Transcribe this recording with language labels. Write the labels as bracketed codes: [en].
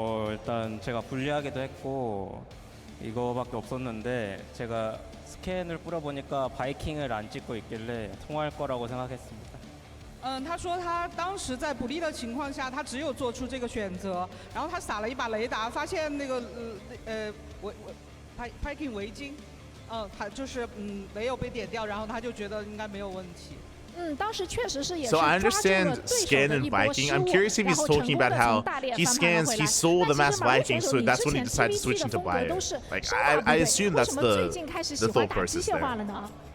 [ko] 일단 제가 불리하기도 했고 이거밖에 없었는데 제가 스캔을 뿌려보니까 바이킹을 안 찍고 있길래 통할 거라고 생각했습니다. [zh] 他说他当时在不利的情况下，他只有做出这个选择，然后他撒了一把雷达，发现那个Viking 围巾，他就是没有被点掉，然后他就觉得应该没有问题。 [en] So I understand scan and Viking. I'm curious if he's talking about how he scans, he saw the Mass Viking, so that's when he decided to switch into bio. Like I assume that's the thought process there.